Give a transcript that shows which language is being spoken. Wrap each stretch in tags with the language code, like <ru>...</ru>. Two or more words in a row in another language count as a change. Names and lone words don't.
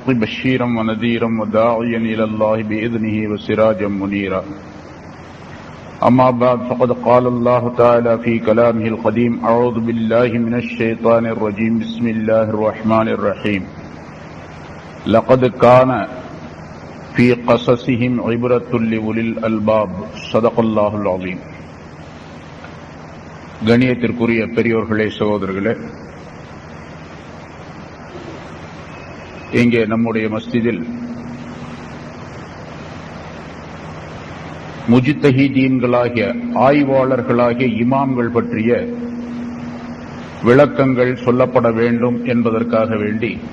<ar>بشيرا ونذيرا وداعيا إلى الله بإذنه وسراجا منيرا أما بعد فقد قال الله تعالى في كلامه القديم أعوذ بالله من الشيطان الرجيم بسم الله الرحمن الرحيم لقد كان في قصصهم عبرة لأولي الألباب صدق الله العظيم.</ar> <ta>கண்ணியத்திற்குரிய பெரியோர்களே, சகோதரர்களே, இங்கே நம்முடைய மஸ்ஜிதில் முஜ்தஹீதீன்களாகிய ஆய்வாளர்களாகிய இமாம்கள் பற்றிய விளக்கங்கள் சொல்லப்பட வேண்டும் என்பதற்காக வேண்டி</ta>